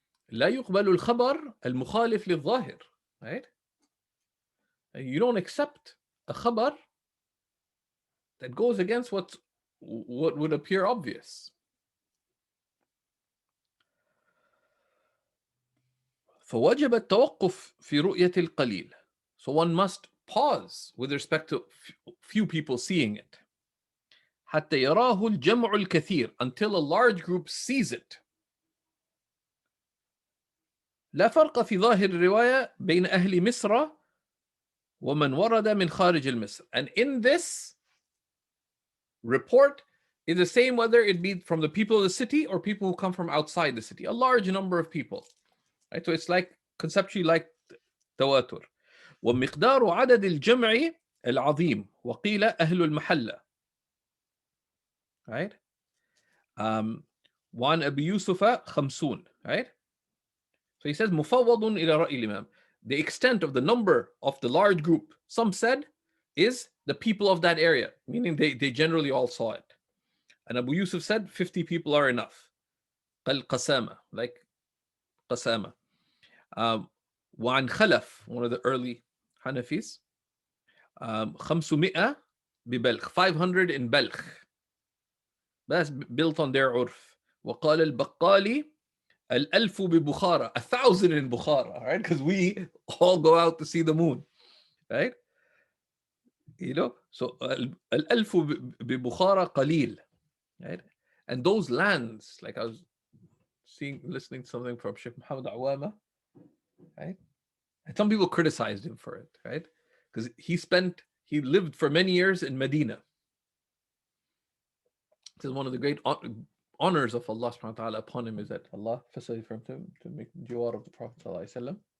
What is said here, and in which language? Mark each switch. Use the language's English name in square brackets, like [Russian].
[Arabic] لا يقبل الخبر المخالف للظاهر. [English] Right? You don't accept a khabar that goes against what would appear obvious. [Arabic] فوجب التوقف في رؤية القليل. [English] So one must pause with respect to few people seeing it. [Arabic] حتى يراه الجمع الكثير, [English] until a large group sees it. [Arabic] لا فرق في ظاهر الرواية بين أهل مصر ومن ورد من خارج المصر. [English] And in this report is the same whether it be from the people of the city or people who come from outside the city. A large number of people. Right? So it's like conceptually like تواتر. [Arabic] ومقدار عدد الجمع العظيم وقيل أهل المحلة. [English] Right? [Arabic] وعن أبي يوسف 50. Right? [English] So he says [Arabic] مفوض إلى رأي الإمام. [English] The extent of the number of the large group, some said, is the people of that area, meaning they generally all saw it. And Abu Yusuf said 50 people are enough. [Arabic] قال قسامة, [English] like [Arabic] قسامة. وعن خلف, [English] one of the early Hanafis, 500 ببلخ, 500 in Balkh. That's built on their urf. [Arabic] وقال البقالي الألف ببخارى, [English] 1,000 in Bukhara, right? Because we all go out to see the moon, right? [Arabic] So الألف ببخارى قليل, right? [English] And those lands, like I was listening to something from Shaykh Muhammad Awama, right? And some people criticized him for it, right? Because he lived for many years in Medina. This is one of the great honors of Allah subhanahu wa ta'ala upon him, is that Allah facilitated for him to make jiwar of the Prophet sallallahu alaihi wasallam.